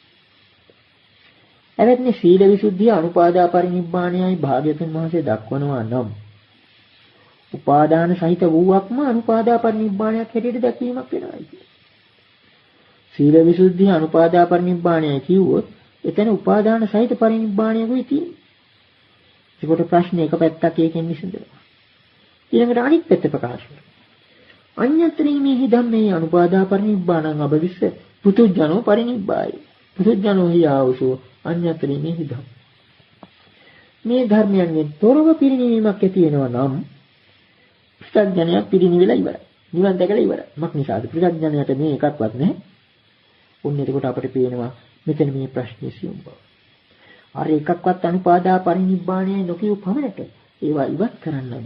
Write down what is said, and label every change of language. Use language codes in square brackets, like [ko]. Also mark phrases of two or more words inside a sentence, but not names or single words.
[si] එවැනි සීල විසුද්ධිය අනුපාදා පරිනිබ්බාණයයි භාග්‍යවතුන් වහන්සේ දක්වනවා නම් උපාදාන සහිත වූවක්ම අනුපාදා පරිනිබ්බාණයක් හැටියට දැක්වීමක් වෙනවා. සීල විසුද්ධිය අනුපාදා පරිනිබ්බාණයයි කිව්වොත් එතන උපාදාන සහිත පරිනිබ්බාණයකුයි තියෙන්නේ. ඒකට ප්‍රශ්නේ එක පැත්තක් ඒකෙන් විසඳනවා. ඊළඟට අනිත් පැත්ත ප්‍රකාශ කරනවා. [pi] අඤ්ඤත්‍රීමේහි ධම්මේ අනුපාදා පරිනිබ්බාණං අබවිස්ස පුතුජනෝ පරිනිබ්බායි. පුතුජනෝ හියාවසෝ අඤ්ඤත්‍රීමේහි ධම්ම. [si] මේ ධර්මයන්ගෙන් තොරව පිරිනීමක් ඇති වෙනවා නම් ප්‍රත්‍යඥය පිරිනිවිලා ඉවරයි. නිවන් දැකලා ඉවරයි. මක් නිසාද? ප්‍රත්‍යඥයට මේ එකක්වත් නැහැ. ඔන්න එතකොට අපිට පේනවා මෙතන මේ ප්‍රශ්නේ සියුම් බව. අර එකක්වත් අනුපාදා පරිනිබ්බාණය නොකියු පමණට ඒවා ඉවත් කරන්න.